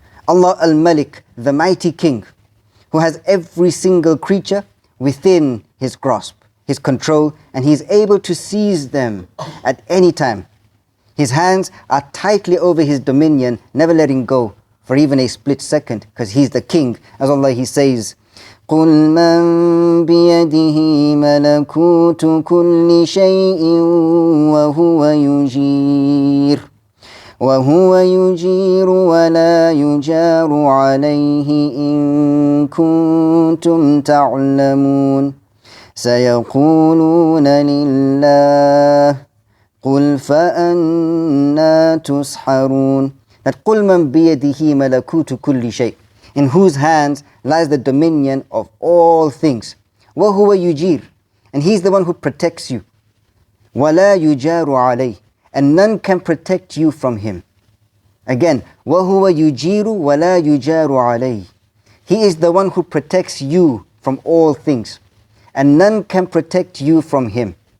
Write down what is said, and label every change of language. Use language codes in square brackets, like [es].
[en] Allah Al-Malik, the mighty King, who has every single creature within His grasp, His control, and He is able to seize them at any time. His hands are tightly over His dominion, never letting go for even a split second, because He's the King. As Allah, He says, [ar] قُلْ مَنْ بِيَدِهِ مَلَكُوتُ كُلِّ شَيْءٍ وهو يجير ولا يجار عليه إن كنتم تعلمون سيقولون لله قل فأنا تسحرون. [en] That [ar] قُلْ مَنْ بِيَدِهِ مَلَكُوتُ كُلِّ شَيْءٍ, [en] in whose hands lies the dominion of all things. [ar] وَهُوَ يُجِيرُ, [en] and He's the one who protects you. [ar] وَلَا يُجَارُ عَلَيْهِ, [en] and none can protect you from Him. Again, [ar] وَهُوَ يُجِيرُ وَلَا يُجَارُ عَلَيْهِ, [en] He is the one who protects you from all things, and none can protect you from Him.